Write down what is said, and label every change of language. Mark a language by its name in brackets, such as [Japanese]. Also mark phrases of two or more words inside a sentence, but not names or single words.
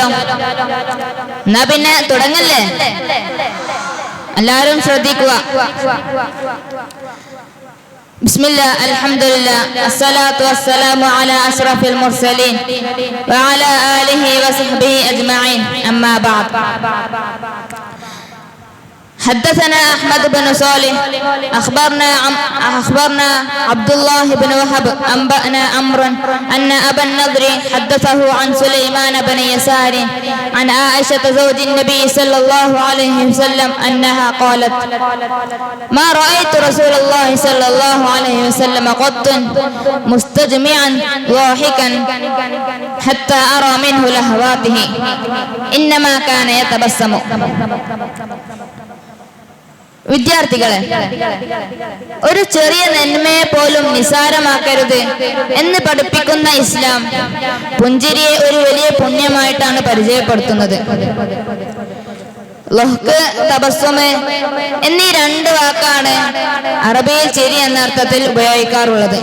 [Malayalam] എന്നാ പിന്നെ തുടങ്ങല്ലേ. എല്ലാവരും ശ്രദ്ധിക്കുക. [Arabic] بسم الله الحمد لله الصلاة والسلام على أشرف المرسلين وعلى آله وصحبه أجمعين أما بعد. حدثنا أحمد بن صالح أخبرنا عبد الله بن وهب أنبأنا أمرا أن أبا النضر حدثه عن سليمان بن يسار عن عائشة زوج النبي صلى الله عليه وسلم أنها قالت ما رأيت رسول الله صلى الله عليه وسلم قط مستجمعا ضاحكا حتى أرى منه لهواته إنما كان يتبسم. [Malayalam] വിദ്യാർത്ഥികളെ, ഒരു ചെറിയ നന്മയെ പോലും നിസാരമാക്കരുത് എന്ന് പഠിപ്പിക്കുന്ന ഇസ്ലാം പുഞ്ചിരിയെ ഒരു വലിയ പുണ്യമായിട്ടാണ് പരിചയപ്പെടുത്തുന്നത്. ലഹ്ക്, തബസ്സുമ് എന്നീ രണ്ട് വാക്കാണ് അറബിയിൽ ചിരി എന്ന അർത്ഥത്തിൽ ഉപയോഗിക്കാറുള്ളത്.